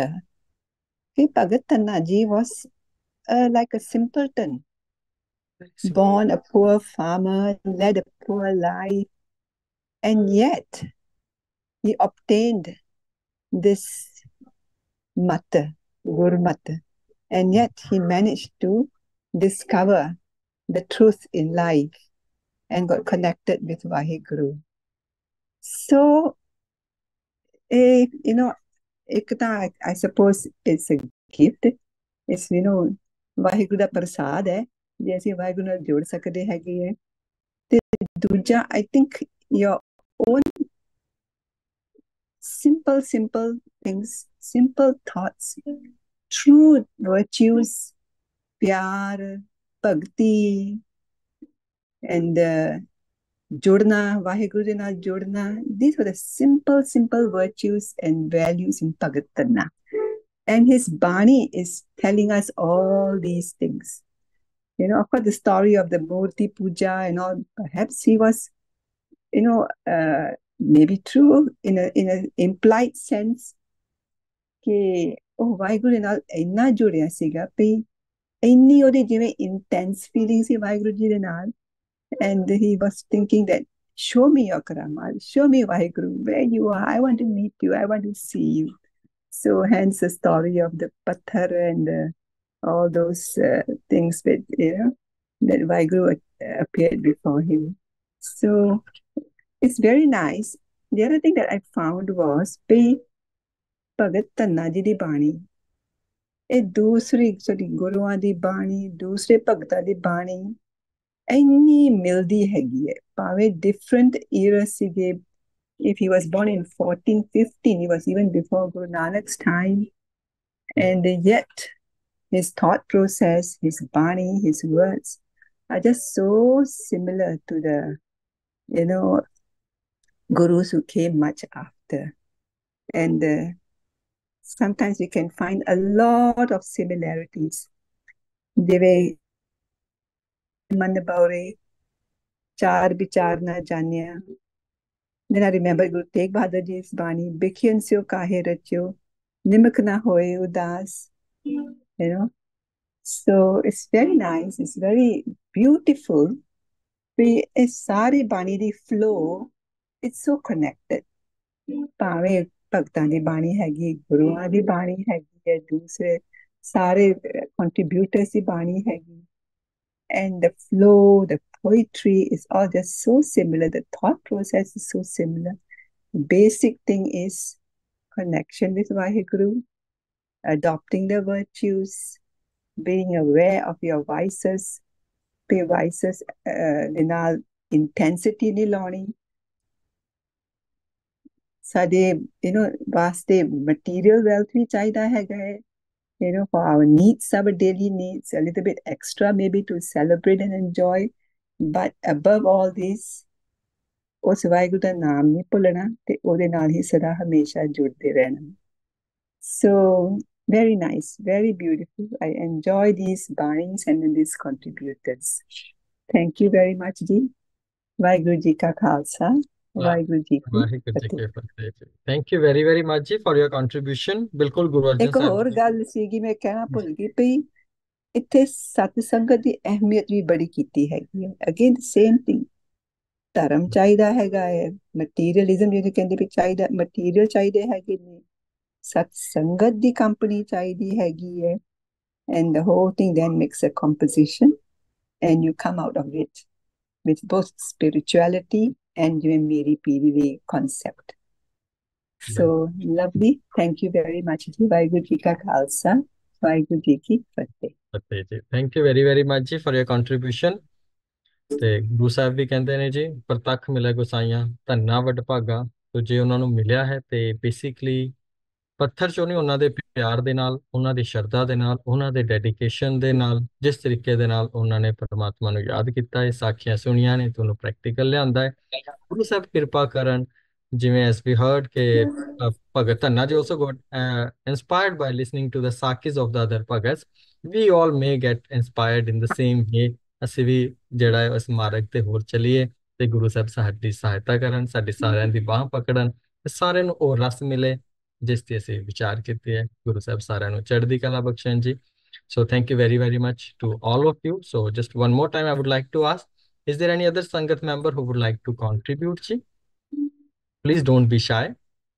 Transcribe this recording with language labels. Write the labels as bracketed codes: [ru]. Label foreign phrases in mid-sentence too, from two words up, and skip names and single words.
[en] Bhagat Dhanna Ji was like a simpleton, born a poor farmer, led a poor life, and yet he obtained this mata, Gurmata, and yet he managed to discover the truth in life and got connected with Waheguru. So, I suppose it's a gift. It's, [pa] ਵਾਹਿਗੁਰੂ ਦਾ ਪ੍ਰਸਾਦ ਹੈ, ਜੇ ਅਸੀਂ ਵਾਹਿਗੁਰੂ ਨਾਲ ਜੋੜ ਸਕਦੇ ਹੈਗੇ ਹੈ। ਤੇ ਦੂਜਾ, [en] I think your own simple things, simple thoughts, true virtues, [pa] ਪਿਆਰ, ਭਗਤੀ, [en] and [pa] ਜੋੜਨਾ, ਵਾਹਿਗੁਰੂ ਦੇ ਨਾਲ ਜੋੜਨਾ. [en] These were the simple virtues and values in Bhagat Dhanna. And his Bani is telling us all these things. Of course, the story of the Murti Puja and all, perhaps he was, maybe true in an implied sense. [pa] Ke, ਵਾਹਿਗੁਰੂ ਨਾਲ ਇੰਨਾ ਜੋੜਿਆ ਸੀਗਾ, ਪੇ ਇੰਨੀ ਉਹਦੀ ਜਿਵੇਂ [en] intense feeling [pa] ਸੀ ਵਾਹਿਗੁਰੂ ਜੀ ਦੇ ਨਾਲ, [en] and he was thinking that show me your karamal, show me Waheguru, where you are, I want to meet you, I want to see you. So hence the story of the pathar and all those things that that Waheguru appeared before him. So it's very nice. The other thing that I found was Bhagat Dhanna [pa] ਜੀ ਦੀ ਬਾਣੀ, ਇਹ ਦੂਸਰੀ ਸਾਡੀ ਗੁਰੂਆਂ ਦੀ ਬਾਣੀ, ਦੂਸਰੇ ਭਗਤਾਂ ਦੀ ਬਾਣੀ ਇੰਨੀ ਮਿਲਦੀ ਹੈਗੀ ਹੈ, ਭਾਵੇਂ [en] different era [pa] ਸੀਗੇ. [en] If he was born in 1415, he was even before Guru Nanak's time, and yet his thought process, his bani, his words are just so similar to the gurus who came much after. And sometimes we can find a lot of similarities. [pa] ਜਿਵੇਂ ਮਨ ਬਉਰੇ ਚਾਰ ਵਿਚਾਰ ਨਾ ਜਾਣਿਆ. [en] Then I remember Guru Tegh Bahadur Ji's Bani, [pa] ਬਿਖਿਅਨ ਸਿਉ ਕਾਹੇ ਰਚਿਓ, ਨਿਮਖ ਨ ਹੋਇ ਉਦਾਸ. [en] So it's very nice, it's very beautiful. [pa] ਏ ਸਾਰੀ ਬਾਣੀ ਦੀ [en] flow, it's so connected. [pa] ਭਾਵੇਂ ਭਗਤਾਂ ਦੀ ਬਾਣੀ ਹੈਗੀ, ਗੁਰੂਆਂ ਦੀ ਬਾਣੀ ਹੈਗੀ ਹੈ, ਦੂਸਰੇ ਸਾਰੇ contributors ਦੀ ਬਾਣੀ ਹੈਗੀ, [en] and the flow, the poetry is all just so similar. The thought process is so similar. The basic thing is connection with Waheguru, adopting the virtues, being aware of your vices, [pa] ਤੇ vices ਦੇ ਨਾਲ intensity ਨਹੀਂ ਲਾਉਣੀ ਸਾਡੇ ਵਾਸਤੇ [en] material wealth [pa] ਵੀ ਚਾਹੀਦਾ ਹੈਗਾ ਹੈ [en] for our needs, our daily needs, a little bit extra maybe to celebrate and enjoy, but above all this [pa] ਉਸ ਵਾਹਿਗੁਰੂ ਦਾ ਨਾਮ ਨਹੀਂ ਭੁੱਲਣਾ ਤੇ ਉਹਦੇ ਨਾਲ ਹੀ ਸਦਾ ਹਮੇਸ਼ਾ ਜੁੜਦੇ ਰਹਿਣਾ [en] so very nice, very beautiful. I enjoy these bannings and these contributors. Thank you very much, [pa] ਜੀ। ਵਾਹਿਗੁਰੂ ਜੀ ਕਾ ਖ਼ਾਲਸਾ, ਵਾਹਿਗੁਰੂ ਜੀ ਕੀ ਫ਼ਤਿਹ. [en] Thank you very, very much, Ji, for your contribution. [pa] ਬਿਲਕੁਲ ਗੁਰੂ ਅਰਜਨ ਇੱਕ ਹੋਰ ਗੱਲ ਸੀਗੀ ਮੈਂ ਕਹਿਣਾ ਭੁੱਲ ਗਈ ਪਈ ਇੱਥੇ ਸਤ ਸੰਗਤ ਦੀ ਅਹਿਮੀਅਤ ਵੀ ਬੜੀ ਕੀਤੀ ਹੈਗੀ ਹੈ [en] again same thing [pa] ਧਰਮ ਚਾਹੀਦਾ ਹੈਗਾ ਹੈ ਮਟੀਰੀਅਲਿਜ਼ਮ ਜਿਹਦੇ ਕਹਿੰਦੇ ਵੀ ਚਾਹੀਦਾ ਮਟੀਰੀਅਲ ਚਾਹੀਦੇ ਹੈਗੇ ਨੇ ਸਤ ਸੰਗਤ ਦੀ ਕੰਪਨੀ ਚਾਹੀਦੀ ਹੈਗੀ ਹੈ [en] and the whole thing then makes a composition and you come out of it with both spirituality and your meri piri concept. So lovely. Thank you very much. [pa] ਵਾਹਿਗੁਰੂ ਜੀ ਕਾ ਖ਼ਾਲਸਾ, ਵਾਹਿਗੁਰੂ ਜੀ ਕੀ ਫ਼ਤਿਹ. [en] Thank you very, very much, Ji, for your contribution. [pa] ਤੇ ਗੁਰੂ ਸਾਹਿਬ ਵੀ ਕਹਿੰਦੇ ਨੇ ਜੀ ਪ੍ਰਤੱਖ ਮਿਲੇ ਗੁਸਾਈਆਂ ਧੰਨਾ ਵਡਭਾਗਾ ਤੋ ਜੇ ਉਹਨਾਂ ਨੂੰ ਮਿਲਿਆ ਹੈ ਤੇ ਬੇਸਿਕਲੀ ਪੱਥਰ ਚੋਂ ਨਹੀਂ ਉਹਨਾਂ ਦੇ ਪਿਆਰ ਦੇ ਨਾਲ ਉਹਨਾਂ ਦੀ ਸ਼ਰਧਾ ਦੇ ਨਾਲ ਉਹਨਾਂ ਦੇ ਡੈਡੀਕੇਸ਼ਨ ਦੇ ਨਾਲ ਜਿਸ ਤਰੀਕੇ ਦੇ ਨਾਲ ਉਹਨਾਂ ਨੇ ਪਰਮਾਤਮਾ ਨੂੰ ਯਾਦ ਕੀਤਾ ਹੈ ਸਾਖੀਆਂ ਸੁਣੀਆਂ ਨੇ ਤੇ ਉਹਨੂੰ ਪ੍ਰੈਕਟੀਕਲ ਲਿਆਂਦਾ ਹੈ ਗੁਰੂ ਸਾਹਿਬ ਕਿਰਪਾ ਕਰਨ ਜਿਵੇਂ [en] as we heard [pa] ਕਿ ਭਗਤ ਧੰਨਾ ਜੀ [en] also got inspired by listening to the sakis of the other bhagats. We all may get inspired in the same way. [pa] ਅਸੀਂ ਵੀ ਜਿਹੜਾ ਹੈ ਉਸ ਮਾਰਗ ਤੇ ਹੋਰ ਚੱਲੀਏ ਤੇ ਗੁਰੂ ਸਾਹਿਬ ਸਾਡੀ ਸਹਾਇਤਾ ਕਰਨ ਸਾਡੀ ਸਾਰਿਆਂ ਦੀ ਬਾਹ ਪਕੜਨ ਤੇ ਸਾਰਿਆਂ ਨੂੰ ਉਹ ਰਸ ਮਿਲੇ ਜਿਸ ਤੇ ਅਸੀਂ ਵਿਚਾਰ ਕੀਤੇ ਹੈ ਗੁਰੂ ਸਾਹਿਬ ਸਾਰਿਆਂ ਨੂੰ ਚੜ੍ਹਦੀ ਕਲਾ ਬਖਸ਼ਣ ਜੀ [en] so thank you very, very much to all of you. So just one more time I would like to ask, is there any other Sangat member who would like to contribute ji? Please don't be shy.